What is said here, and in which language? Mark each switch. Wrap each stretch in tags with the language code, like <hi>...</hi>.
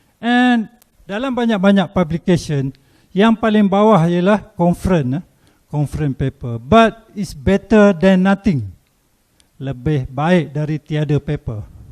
<ms>And dalam banyak-banyak publication, yang paling bawah ialah conference paper.</ms> <en>But it's better than nothing.</en> <ms>Lebih baik dari tiada paper.</ms>